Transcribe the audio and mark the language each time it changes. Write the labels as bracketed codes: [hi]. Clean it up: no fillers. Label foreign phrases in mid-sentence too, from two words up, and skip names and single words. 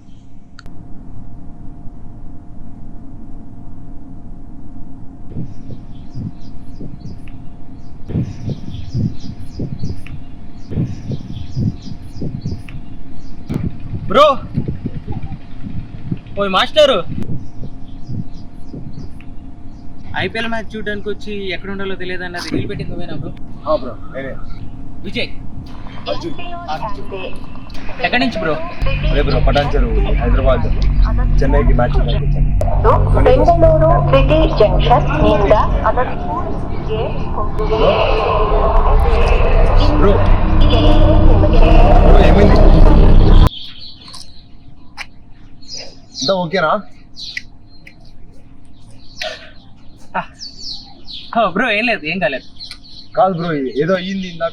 [te] బ్రో, ఓయ్ మాస్టరు, ఐపీఎల్ మ్యాచ్ చూడడానికి వచ్చి ఎక్కడ ఉండాలో తెలియదు అన్నది రీల్ పెట్టింది నువ్వేనా బ్రో? బ్రో నేనే. విజయ్ అర్జున్. ఎక్కడి నుంచి బ్రో? అదే బ్రో, పటాన్చెరు హైదరాబాద్ చెన్నైకి మ్యాచ్ [kn] ಬೆಂಗಳೂರು ಸಿಟಿ ಜಂಕ್ಷನ್ ನಿಂದ ಅನಂತಪುರ್ಗೆ ಹೋಗುವ [te] బ్రో ఏమైంది? అంతా ఓకేనా? బ్రో ఏం లేదు, ఏం కాలేదు. కాదు బ్రో, ఏదో అయ్యింది ఇందాక.